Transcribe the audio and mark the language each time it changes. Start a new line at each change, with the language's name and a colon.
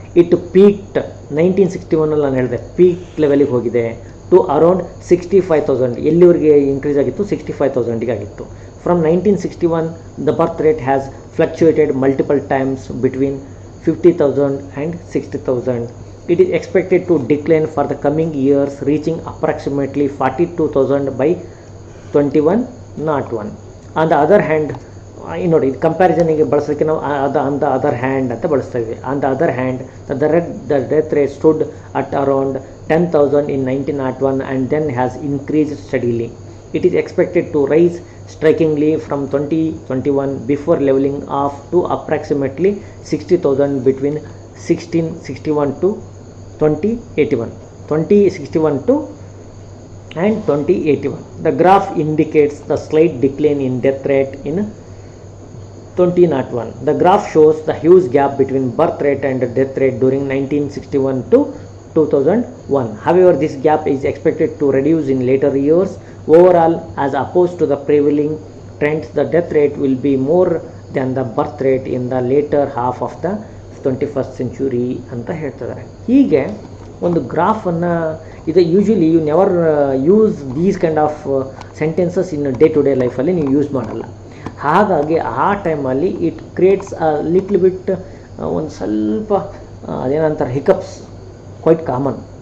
English: it peaked
Kannada: 1961 ನಾನು ಹೇಳಿದೆ, peak ಲೆವೆಲಿಗೆ ಹೋಗಿದೆ ಟು ಅರೌಂಡ್ 65,000. ಎಲ್ಲಿವರೆಗೆ ಇನ್ಕ್ರೀಸ್ ಆಗಿತ್ತು, 65,000 ಆಗಿತ್ತು.
English: From 1961 the birth rate has fluctuated multiple times between 50,000 and 60,000. It is expected to decline for the coming years, reaching approximately 42,000 by 2101. On the other hand,
Kannada: ನೋಡಿ ಇದು ಕಂಪ್ಯಾರಿಸನ್ಗೆ ಬಳಸೋದಕ್ಕೆ ನಾವು ಆನ್ ದ ಅದರ್ ಹ್ಯಾಂಡ್ ಅಂತ ಬಳಸ್ತಾ ಇದ್ವಿ.
English: On the other hand the death rate stood at around 10,000 in 1901 and then has increased steadily. It is expected to rise strikingly from 2021 before leveling off to approximately 60,000 between 1661 to 2081. 2061 to and 2081. The graph indicates the slight decline in death rate in 2001. The graph shows the huge gap between birth rate and death rate during 1961 to 2001. However, this gap is expected to reduce in later years. Overall, as opposed to the prevailing trends, the death rate will be more than the birth rate in the later half of the 21st century
Kannada: ಅಂತ ಹೇಳ್ತಿದ್ದಾರೆ. ಹೀಗೆ ಒಂದು ಗ್ರಾಫನ್ನು ಇದು
English: usually you never use these kind of sentences in day to day
Kannada: ಲೈಫಲ್ಲಿ ನೀವು use ಮಾಡಲ್ಲ. ಹಾಗಾಗಿ ಆ ಟೈಮಲ್ಲಿ
English: it creates a little bit
Kannada: ಒಂದು ಸ್ವಲ್ಪ ಅದೇನಂತಾರೆ ಹಿಕಪ್ಸ್ ಕ್ವೈಟ್ ಕಾಮನ್.